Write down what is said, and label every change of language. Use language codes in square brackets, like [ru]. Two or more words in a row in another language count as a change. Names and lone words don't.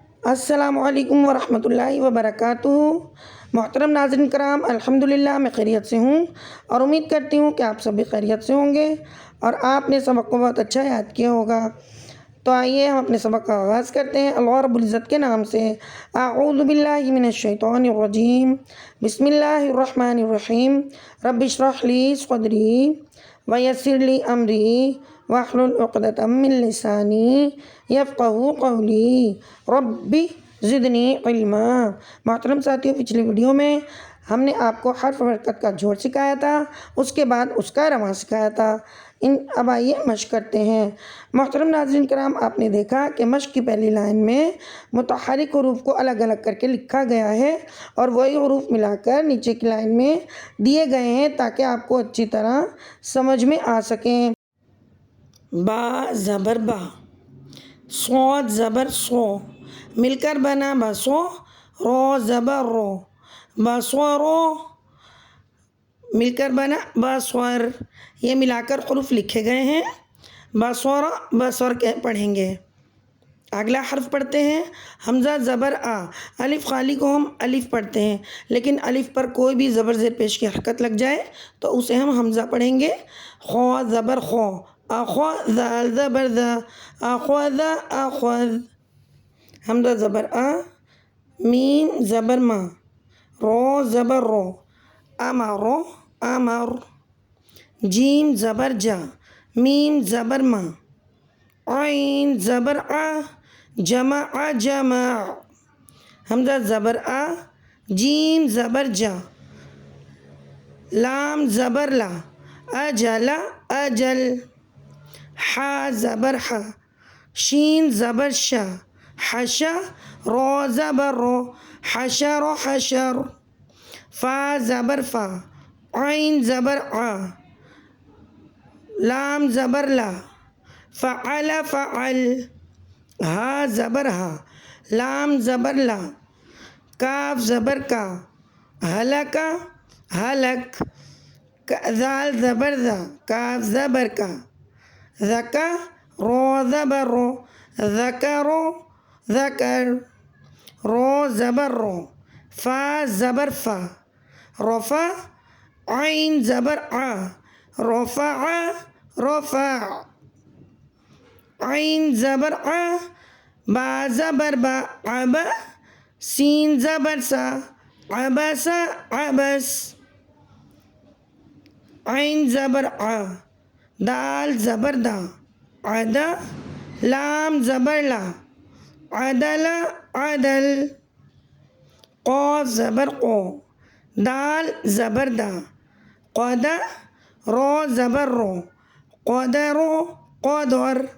[ar] السلام علیکم ورحمۃ اللہ وبرکاتہ۔ [ur] محترم ناظرین کرام، الحمدللہ میں خیریت سے ہوں اور امید کرتی ہوں کہ آپ سب بھی خیریت سے ہوں گے اور آپ نے سبق کو بہت اچھا یاد کیا ہوگا۔ تو آئیے ہم اپنے سبق کا آغاز کرتے ہیں [ar] اللہ رب العزت [ur] کے نام سے۔ [ar] اعوذ باللہ من الشیطان الرجیم، بسم اللہ الرحمن الرحیم۔ رب اشرح لی صدری ویسر لی امری واحلل عقدۃ من لسانی یفقہوا قولی رب زدنی علما۔ [ur] محترم ساتھیوں، پچھلی ویڈیو میں ہم نے آپ کو حرف و حرکت کا جوڑ سکھایا تھا، اس کے بعد اس کا رواں سکھایا تھا۔ اب آئیے مشق کرتے ہیں۔ محترم ناظرین کرام، آپ نے دیکھا کہ مشق کی پہلی لائن میں متحرک حروف کو الگ الگ کر کے لکھا گیا ہے اور وہی حروف ملا کر نیچے کی لائن میں دیے گئے ہیں تاکہ آپ کو اچھی طرح سمجھ میں آ سکیں۔ با زبر با، صاد زبر سو، مل کر بنا بسو، رو زبر رو، بسورو، مل کر بنا بسور۔ یہ ملا کر حروف لکھے گئے ہیں۔ بسورا بسور پڑھیں گے۔ اگلا حرف پڑھتے ہیں حمزہ زبر آ۔ الف خالی کو ہم الف پڑھتے ہیں، لیکن الف پر کوئی بھی زبر زیر پیش کی حرکت لگ جائے تو اسے ہم حمزہ پڑھیں گے۔ خو زبر خو، اخذ زبر ذا، اخذ اخذ، حمزہ زبر آ، میم زبر ما، رو زبر رو، امرو امر، جیم زبر جا، میم زبر ما، عین زبر آ، جمع جمع، حمزہ زبر آ، جیم زبر جا، لام زبر لا، اجل اجل، حا زبر حا، شین زبر شا، حشا، رو زبر رو، حشر حشر، فا زبر فا، عین زبر آ، لام زبر لا، فعل فعل، ہا زبر ہا، لام زبر لا، کاف زبر کا، ہلک ہلک، ذال زبر ذا، کاف زبر کا، ذکا، رو زبر رو، ذکرو ذکر، رو زبر رو، فا زبر فا، رفع، عین زبر آ، رفع رفع، عین زبر آ، با زبر با، عبا، سین زبر سا، عبس عبس، عین زبر آ، دال زبر دا، عدا، لام زبر لا، عدل عدل، قاف زبر قو، دال زبر دا، قدا، رو زبر رو، قدرو قدر،